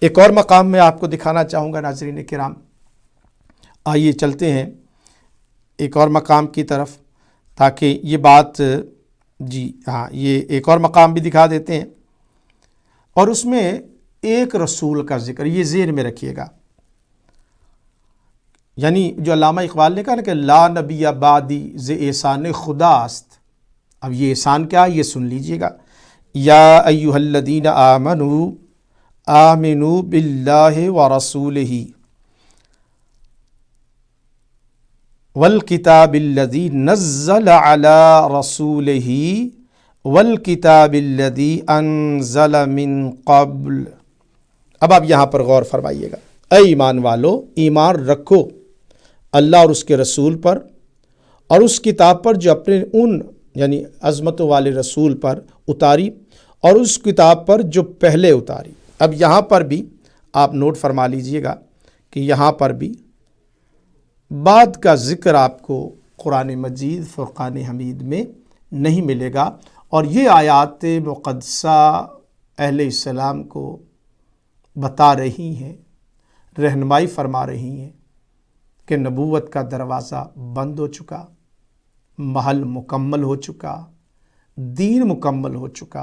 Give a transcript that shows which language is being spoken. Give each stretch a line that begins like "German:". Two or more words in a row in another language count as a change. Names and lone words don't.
Urdu: ایک اور مقام میں آپ کو دکھانا چاہوں گا ناظرین کرام، آئیے چلتے ہیں ایک اور مقام کی طرف، تاکہ یہ بات یہ ایک اور مقام بھی دکھا دیتے ہیں، اور اس میں ایک رسول کا ذکر، یہ ذہن میں رکھیے گا، یعنی جو علامہ اقبال نے کہا نا کہ
Persian: لا نبی بعدی ز احسان خدا است،
Urdu: اب یہ احسان کیا ہے یہ سن لیجئے گا۔
Arabic: یا ایھا الذین آمنوا آمنوا باللہ ورسولہ والکتاب الذی نزل علی رسولہ والکتاب الذی انزل من قبل۔
Urdu: اب آپ یہاں پر غور فرمائیے گا، اے ایمان والو، ایمان رکھو اللہ اور اس کے رسول پر، اور اس کتاب پر جو اپنے ان یعنی عظمتوں والے رسول پر اتاری، اور اس کتاب پر جو پہلے اتاری۔ اب یہاں پر بھی آپ نوٹ فرما لیجئے گا کہ یہاں پر بھی بعد کا ذکر آپ کو قرآن مجید فرقان حمید میں نہیں ملے گا، اور یہ آیات مقدسہ اہل اسلام کو بتا رہی ہیں، رہنمائی فرما رہی ہیں کہ نبوت کا دروازہ بند ہو چکا، محل مکمل ہو چکا، دین مکمل ہو چکا۔